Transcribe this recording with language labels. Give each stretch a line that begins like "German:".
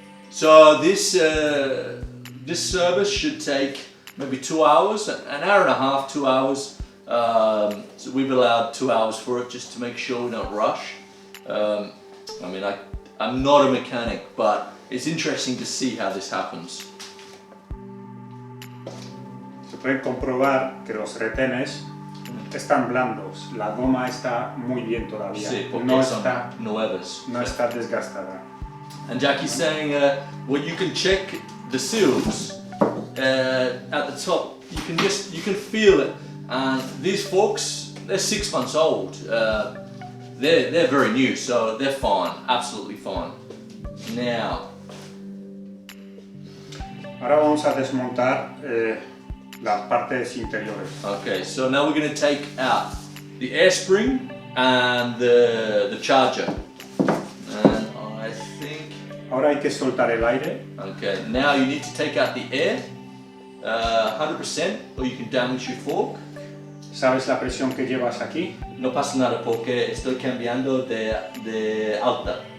English: So this service should take maybe 2 hours, an hour and a half, 2 hours. So we've allowed 2 hours for it just to make sure we don't rush. I mean, I'm not a mechanic, but it's interesting to see how this happens.
Spanish: Se pueden comprobar que los retenes están blandos, la goma está muy bien todavía, Sí, porque no son está, nuevas. no está desgastada.
English: And Jackie's saying, well, you can check the seals at the top. You can feel it. And these forks, they're 6 months old. They're very new, so they're fine, absolutely fine. Now,
Spanish: ahora vamos a desmontar las partes interiores.
English: okay, so now we're going to take out the air spring and the charger. And I think,
Spanish: Ahora hay que soltar el aire.
English: okay, now you need to take out the air, 100%, or you can damage your fork.
Spanish: ¿Sabes la presión que llevas aquí? No pasa nada porque estoy cambiando de alta.